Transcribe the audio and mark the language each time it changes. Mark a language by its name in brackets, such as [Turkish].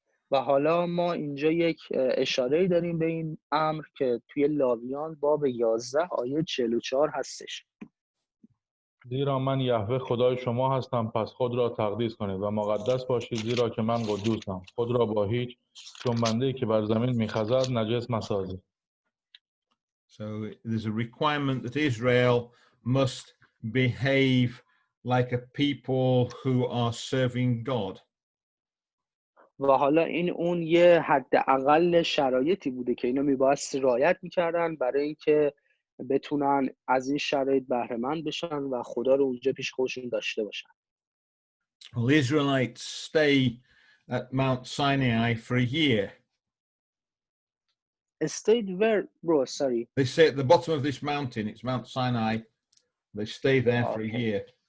[Persian] و حالا ما اینجا یک اشاره‌ای داریم به این امر که توی لاویان باب 11 آیه 44 هستش. زیرا من یهوه خدای شما هستم، پس خود را تقدیس کنید و مقدس باشید، زیرا که من قدوسم. خود را با هیچ جنبنده‌ای که بر زمین می‌خزد نجس مسازید. [English] So there's a requirement that Israel must behave like a people who are serving God. [Persian] و حالا این اون یه حداقل شرایطی بوده که اینا میبایستی رعایت میکردن برای اینکه بتونن از این شرایط بهره مند بشن و خدا رو اونجا پیش خودشون داشته باشن. [English] Well, the Israelites stay at Mount Sinai for a year. Stayed where, bro? Sorry. They stay at the bottom of this mountain. It's Mount Sinai. They stay there for a year.